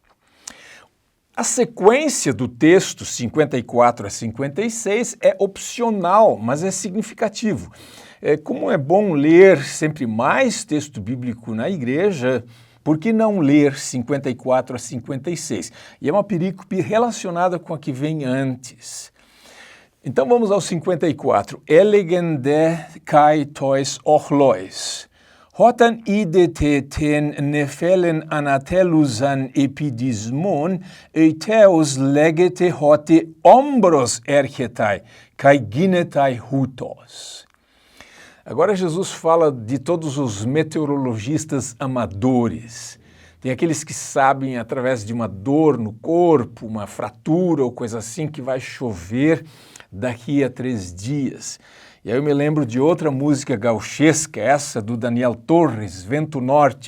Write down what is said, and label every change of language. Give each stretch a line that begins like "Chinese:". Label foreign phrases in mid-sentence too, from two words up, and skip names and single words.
Portuguese: A sequência do texto 54 a 56 é opcional, mas é significativo. Como é bom ler sempre mais texto bíblico na igreja, por que não ler 54 a 56? E é uma perícope relacionada com a que vem antes. Então vamos ao 54.
Greek: Ἔλεγεν δὲ καὶ τοῖς ὄχλοις. Ὅταν ἴδητε τὴν νεφέλην ἀνατέλλουσαν ἐπὶ δυσμῶν, εὐθέως λέγετε ὅτι ὄμβρος ἔρχεται, καὶ γίνεται οὕτως.
Portuguese: Agora Jesus fala de todos os meteorologistas amadores. Tem aqueles que sabem, através de uma dor no corpo, uma fratura ou coisa assim, que vai chover daqui a 3 dias. E aí eu me lembro de outra música gauchesca, essa do Daniel Torres, Vento Norte.